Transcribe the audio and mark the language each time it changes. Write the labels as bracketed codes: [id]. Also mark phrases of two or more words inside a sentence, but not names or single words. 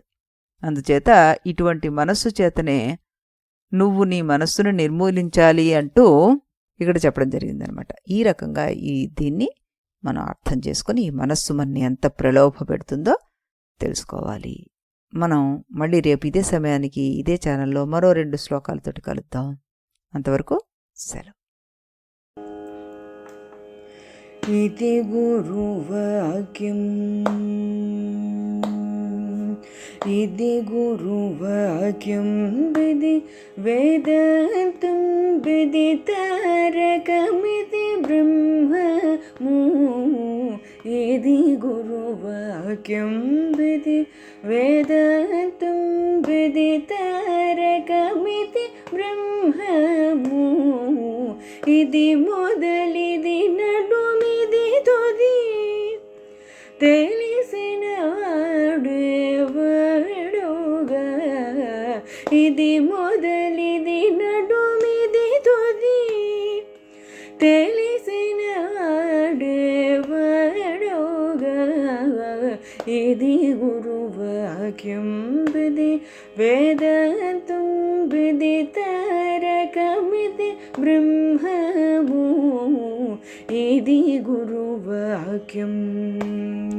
[te] అందుచేత ఇటువంటి మనస్సు చేతనే నువ్వు నీ మనస్సును నిర్మూలించాలి అంటూ ఇక్కడ చెప్పడం జరిగిందనమాట. ఈ రకంగా దీన్ని మనం అర్థం చేసుకుని ఈ మనస్సు మనని ఎంత ప్రలోభ పెడుతుందో తెలుసుకోవాలి. మనం మళ్ళీ రేపు ఇదే సమయానికి ఇదే ఛానల్లో మరో 2 శ్లోకాలతోటి కలుద్దాం. అంతవరకు సెలవు. ఇది గురువాక్యం ఇది గురువాక్యం విధి వేదాంతం విదితారకమితి బ్రహ్మము ఇది గురువాక్యం విధి వేదాంతం విదితారకమితి బ్రహ్మము ఇది మొదలిది నడుమిది తుది తెలిసిన వాడెవడుగా ఇది మొదలిది నడుమిది తుది తెలిసిన వాడెవడుగా ఇది గురువాక్యం విధి వేదాంతం విదితారకమితి బ్రహ్మము ఇది గురువాక్యం.